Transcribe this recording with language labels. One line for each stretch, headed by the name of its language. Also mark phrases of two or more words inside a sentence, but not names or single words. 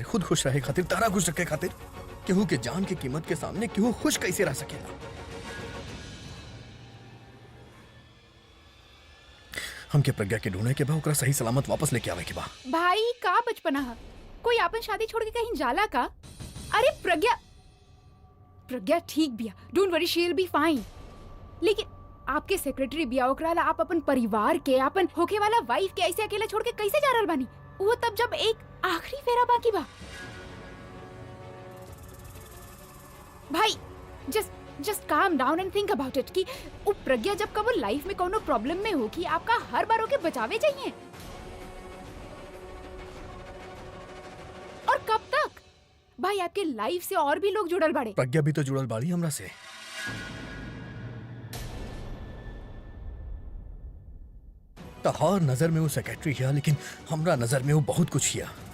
Bhojpuri: खुद खुश रहे खातिर, तारा खुश रखे खातिर। केहू के जान की कीमत के सामने केहू खुश कैसे रह सकेला? हमके प्रज्ञा के ढूंढे के बा, ओकरा सही सलामत वापस लेके आवे के बा। भाई का बचपना है, कोई आपन शादी छोड़ के कहीं जाला का? अरे प्रज्ञा ठीक बिया,
English: Don't worry, she will be fine.
Bhojpuri: लेकिन आपके सेक्रेटरी बिया, ओकरा ला आप अपन परिवार के, अपन होके वाला वाइफ के ऐसे अकेले छोड़ के कैसे जा रहल बानी? वो तब जब एक आखिरी फेरा बाकी बा। भाई
English: just calm down and think about it
Bhojpuri: कि वो प्रज्ञा जब कब लाइफ में कोनो प्रॉब्लम में हो कि आपका हर बार होके बचावे चाहिए। और कब तक? भाई आपके लाइफ से और भी लोग जुड़ल बाड़े। प्रज्ञा भी तो जुड़ल बाड़ी हमरा से। तहार नजर में वो सेक्रेटरी है, लेकिन हमरा नजर में वो बहुत कुछ हिया।